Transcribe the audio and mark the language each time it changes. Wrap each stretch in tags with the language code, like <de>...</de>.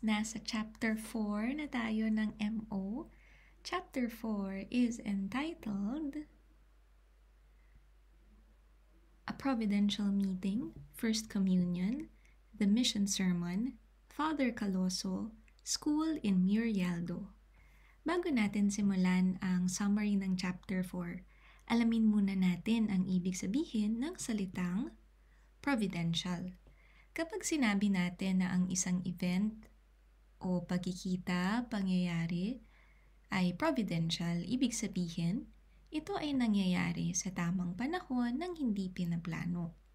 <tl>Nasa Chapter 4 na tayo ng MO.</tl> <en>Chapter 4 is entitled A Providential Meeting, First Communion, The Mission Sermon, Father Caloso, School in Murialdo.</en> <tl>Bago natin simulan ang summary ng Chapter 4, alamin muna natin ang ibig sabihin ng salitang providential. Kapag sinabi natin na ang isang event o pagkikita, pangyayari ay providential, ibig sabihin, ito ay nangyayari sa tamang panahon ng hindi pinaplano.</tl>